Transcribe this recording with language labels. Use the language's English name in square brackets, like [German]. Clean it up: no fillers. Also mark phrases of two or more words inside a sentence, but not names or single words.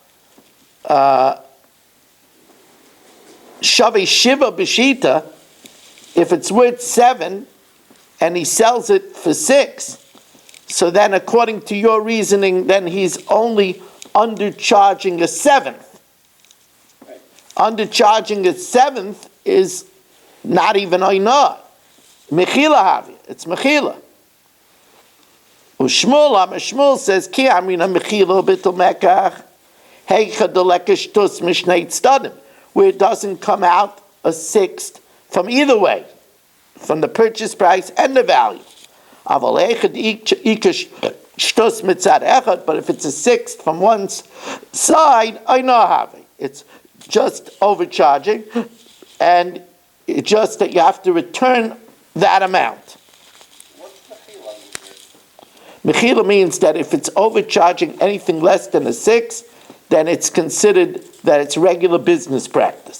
[Aramaic] Shavei shiva b'shita, [English] if it's worth 7 and he sells it for 6, so then according to your reasoning, then he's only undercharging a 7th. Right. Undercharging a 7th is not even ainah. [Aramaic] Mechila havi, [English] it's mechila. Shmuel says, [Aramaic] Ki amrina mechila bittul mekach, heicha deleka shtus mishnei tzadim, [English] where it doesn't come out a 6th from either way, from the purchase price and the value. [Aramaic] Aval heicha ika shtus mitzad echad, [English] but if it's a 6th from one side, [Aramaic] ainah havi. [English] It's just overcharging, and it's just that you have to return that amount. What's mechila? Mechila means that if it's overcharging anything less than a 6, then it's considered that it's regular business practice.